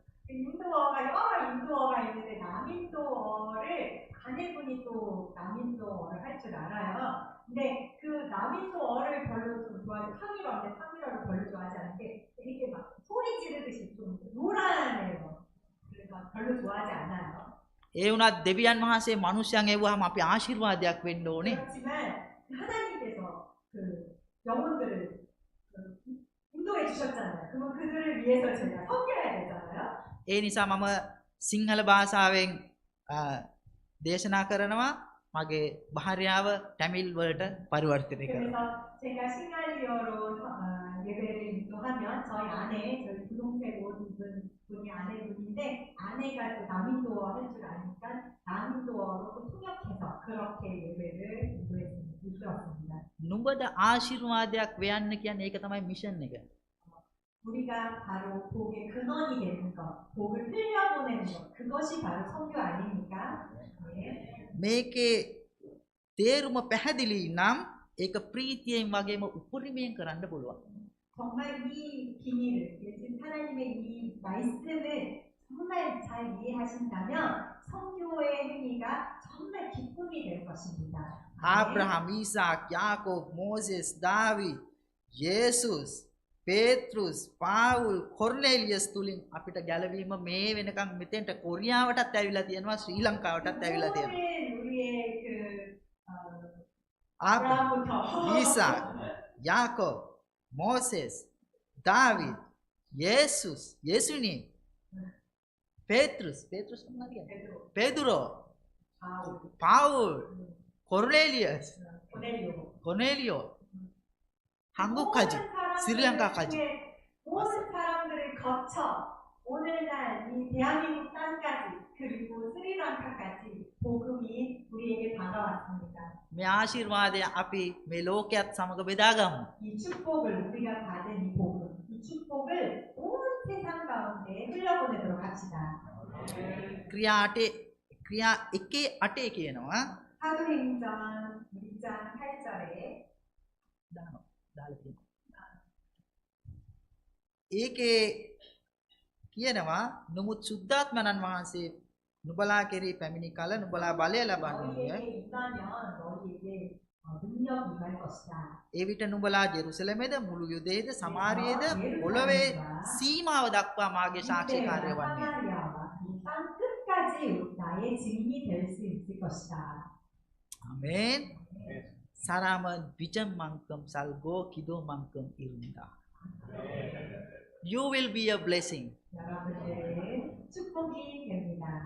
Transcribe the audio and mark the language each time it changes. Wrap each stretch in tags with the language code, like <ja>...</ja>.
<ko>인도어가 여러 인도어가 있는데 남인도어를 아내분이 또 남인도어를 할 줄 알아요. 근데 그 남인도어를 별로 좀 좋아하지 팡이러인데 팡이러를 별로 좋아하지 않는 게 이게 막 소리 지르듯이 좀 노란해요. 그래서 별로 좋아하지 않아요.</ko> <si>ඒ වුණත් දෙවියන් වහන්සේ මිනිස්යන් එවුවාම අපි ආශිර්වාදයක් වෙන්න ඕනේ.</si> <ko>그렇지만 하나님께서 그 영혼들을 인도해 주셨잖아요. 그러면 그들을 위해서 제가 섬겨야 되잖아요.</ko> <si>ඒ නිසා මම සිංහල භාෂාවෙන් දේශනා කරනවා. මගේ භාර්යාව ටැමිල් වලට පරිවර්තනය කරනවා.</si> <ko>그래서 제가 싱갈리어로 예배를 인도하면 저희 분홍색 옷 입은 분이 아내분인데 아내가 또 남인도어 할 줄 아니까 남인도어로 또 통역해서 그렇게 예배를 인도했습니다.</ko> <si>නුඹට ආශිර්වාදයක් වෙන්න කියන්නේ ඒක තමයි මිෂන් එක.</si> <ko>우리가 바로 복의 근원이 되는 것, 복을 흘려보내는 것, 그것이 바로 선교 아닙니까? 네.</ko> <si>මේකේ තේරුම පැහැදිලි නම් ඒක ප්‍රීතියෙන් වගේම උපරිමයෙන් කරන්න පුළුවන්.</si> <ko>정말 이 비밀을, 예수 하나님의 이 말씀을 정말 잘 이해하신다면 선교의 행위가 정말 기쁨이 될 것입니다.</ko> <si>ආබ්‍රහම්, ඊසාක්, යාකෝබ්, මෝසෙස්, දාවිද්, යේසුස්, පේත්‍රුස්, පාවුල්, කොර්නෙලියස් තුලින් අපිට ගැලවීම මේ වෙනකන් මෙතෙන්ට කොරියාවටත් ඇවිල්ලා තියෙනවා ශ්‍රී ලංකාවටත් ඇවිල්ලා තියෙනවා.</si> <ko>우리의 그</ko> <si>ආබ්‍රහම්, ඊසාක්, යාකෝබ්, මෝසෙස්, දාවිද්, යේසුස්, 예수님, පේත්‍රුස් මොනවද කියන්නේ? පෙදුරෝ, පාවුල්, කොර්නෙලියස්, කොර්නෙලියෝ,</si> <ko>한국까지, 스리랑카까지. 모든 사람들을 거쳐 오늘날 이 대한민국 땅까지 그리고 스리랑카까지 복음이 우리에게 다가왔습니다.</ko> <si>මේ ආශිර්වාදය අපි මේ ලෝකයක් සමග බෙදාගමු.</si> <ko>이 축복을 우리가 받은 이 복음, 이 축복을 온 세상 가운데 흘려보내도록 합시다.</ko> <si>ක්‍රියා 1:8 කියනවා.</si> <ko>사도행전 2장 8절에</ko> <si>දාලා තියෙනවා. ඒකේ කියනවා නමුත් සුද්ධාත්මයන් වහන්සේ නුඹලා කෙරෙහි පැමිණි කල නුඹලා බලය ලබන්නේ</si> <ko>너희에게 임하면 너희에게 능력이 임할 것이다.</ko> <si>ඒ විට නුඹලා 제루සලමේද මුළු යුදේද සමාරියේද පොළොවේ සීමාව දක්වා මාගේ සාක්ෂිකාරය වන්නේ.</si> <ko>사마리아와 이 땅 끝까지 나의 증인이 될 수 있을 것이다. 아멘. 사람은 비전만큼 살고 기도만큼 이룬다.</ko> <en>You will be a blessing.</en> <ko>여러분들은 축복이 됩니다.</ko>